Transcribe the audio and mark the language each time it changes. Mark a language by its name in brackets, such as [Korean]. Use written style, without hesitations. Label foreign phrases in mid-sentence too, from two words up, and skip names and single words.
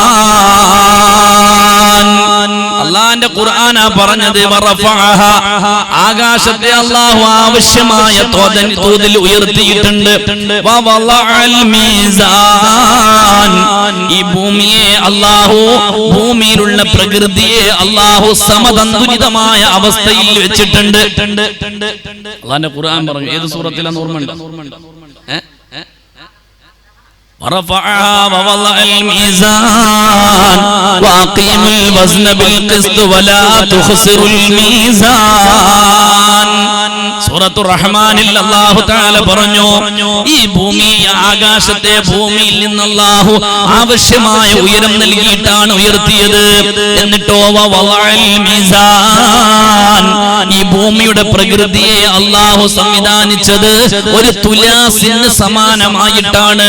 [Malayalam] അല്ലാഹുവിന്റെ ഖുർആനാ പറഞ്ഞത്, വറഫഅഹാ, ആകാശത്തെ അല്ലാഹു ആവശ്യമായ തോതിൽ ഉയർത്തിയിട്ടുണ്ട്. [Arabic] ووضع الميزان, [Malayalam] ഈ ഭൂമിയെ അല്ലാഹു, ഭൂമിയിലുള്ള പ്രകൃതിയെ അല്ലാഹു സമതന്തുലിതമായ അവസ്ഥയിൽ വെച്ചിട്ടുണ്ട്. അല്ലാഹുവിന്റെ ഖുർആൻ പറഞ്ഞു. ഏത് സൂറത്തിലാന്ന് ഓർമ്മയുണ്ടോ? [Arabic] ورفعها ووضع الميزان وأقيم الوزن بالقسط ولا تخسروا الميزان. [Malayalam] സൂറത്തുർ റഹ്മാനിൽ [Arabic] الله تعالى [Malayalam] പറഞ്ഞു, ഈ ഭൂമി, ആകാശത്തെ ഭൂമിയിൽ നിന്ന് അല്ലാഹു ആവശ്യമായ ഉയരം നൽകിയിട്ടാണ് ഉയർത്തിയത്. എന്നിട്ടോ [Arabic] ووضع الميزان, [Malayalam] ഈ ഭൂമിയുടെ പ്രകൃതിയെ അല്ലാഹു സംവിധാനിച്ചത് ഒരു തുലാസിന് സമാനമായിട്ടാണ്.